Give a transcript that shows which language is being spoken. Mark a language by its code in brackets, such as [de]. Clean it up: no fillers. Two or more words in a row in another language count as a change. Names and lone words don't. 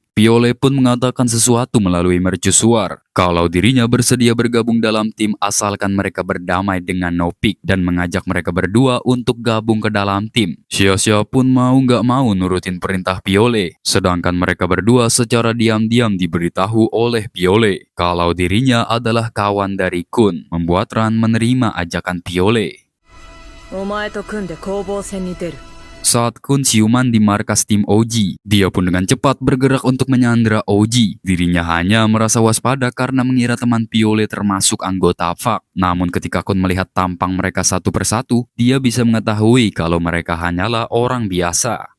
[id] Piole pun mengatakan sesuatu melalui mercusuar, kalau dirinya bersedia bergabung dalam tim asalkan mereka berdamai dengan Nopik dan mengajak mereka berdua untuk gabung ke dalam tim. Xiaxia pun mau nggak mau nurutin perintah Piole, sedangkan mereka berdua secara diam-diam diberitahu oleh Piole kalau dirinya adalah kawan dari Kun, membuat Ran menerima ajakan Piole. [ja] お前と組んで攻防戦に出る。 [id] Saat Kun siuman di markas tim OG, dia pun dengan cepat bergerak untuk menyandra OG. Dirinya hanya merasa waspada karena mengira teman Piole termasuk anggota Puck. Namun ketika Kun melihat tampang mereka satu persatu, dia bisa mengetahui kalau mereka hanyalah orang biasa.